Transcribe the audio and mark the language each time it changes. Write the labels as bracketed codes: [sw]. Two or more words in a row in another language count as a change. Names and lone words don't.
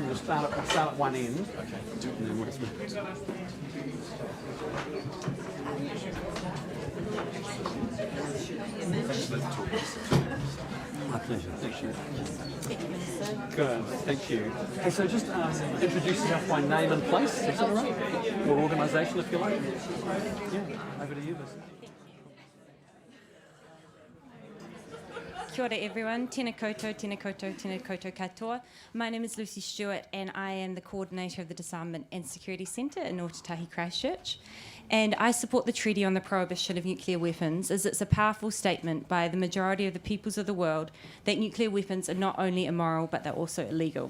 [en] We'll start at one end. Okay. And then work through. My pleasure. Thank you. Good. Thank you. Hey, so just introduce yourself by name and place. Is that all right? Or organisation, if you like. Yeah. Over to you, Liz. [mi] Kia ora everyone, tēnā koutou, tēnā koutou, tēnā koutou katoa. [en] My name is Lucy Stewart and I am the coordinator of the Disarmament and Security Centre in Ōtautahi Christchurch. And I support the Treaty on the Prohibition of Nuclear Weapons as it's a powerful statement by the majority of the peoples of the world that nuclear weapons are not only immoral but they're also illegal.